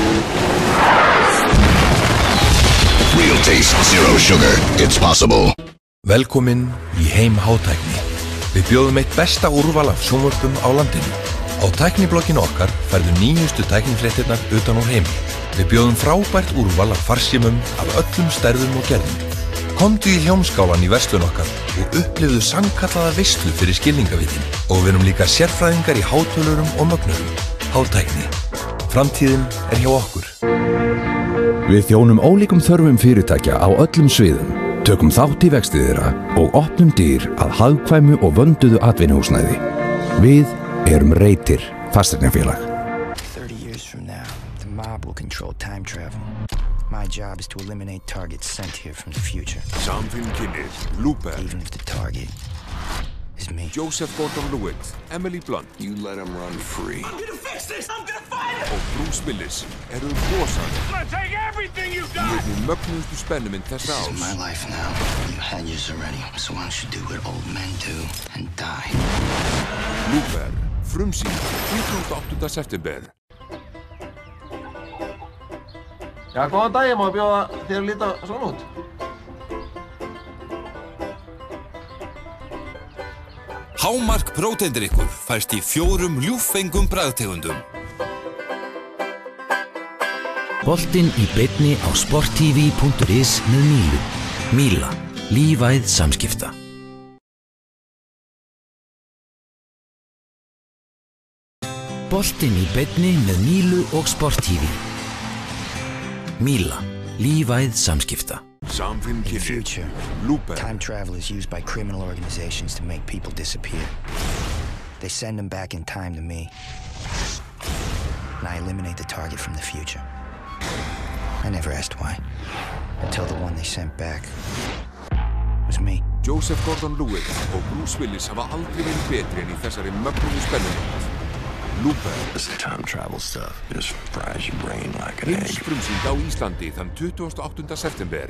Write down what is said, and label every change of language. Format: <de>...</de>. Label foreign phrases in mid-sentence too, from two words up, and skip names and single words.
<en>Real taste, zero sugar. It's possible.</en> <is>Velkomin í heim hátækni. Við bjóðum eitt besta úrval af sjónvörpum á landinu. Á tækniblogginu okkar færðu nýjustu tæknifréttirnar utan úr heimi. Við bjóðum frábært úrval af farsímum af öllum stærðum og gerðum. Komdu í Hljómskálan í verslun okkar og upplifðu sannkallaða veislu fyrir skilningavitin. Og við erum líka sérfræðingar í hátölurum og mögnurum. Hátækni. Framtíðin hjá okkur. Við þjónum ólíkum þörfum fyrirtækja á öllum sviðum. Tökum þátt í vexti þeirra og opnum dyr að hagkvæmu og vönduðu atvinnuhúsnæði. Við erum Reitir fasteignafélag.</is> <en>30 years from now, the mob will control time travel. My job is to eliminate targets sent here from the future.</en> <is>Samfélkinnir, Looper.</is> <en>Even if the target is me. Joseph Gordon-Levitt, Emily Blunt. You let him run free. I'm gonna fix this! I'm gonna fight it!</en> <is>Og Bruce Willis rosalega.</is> <en>I'm gonna take everything you've got!</en> <is>Í einni mögnuðustu spennumynd þessa árs.</is> <en>This is my life now. You had yours already, so why don't you do what old men do and die?</en> <is>Looper, frumsýnd 28. september. Já, góðan daginn, má ég bjóða þér að líta svona út? Hámark próteindrykkur fæst í 4 ljúffengum bragðtegundum. Boltinn í beinni á sporttv.is með Mílu. Míla. Lífæð samskipta. Boltinn í beinni með Mílu og sporttv. Míla. Lífæð samskipta.</is> <en>In the future, time travel is used by criminal organizations to make people disappear. They send them back in time to me, and I eliminate the target from the future. I never asked why, until the one they sent back was me.</en> <is>Joseph Gordon-Levitt og Bruce Willis hafa aldrei verið betri en í þessari mögnuðu spennumynd. Looper.</is> <en>This time travel stuff just fries your brain like an egg.</en> <is>Heimsfrumsýnd á Íslandi þann 28. september.</is>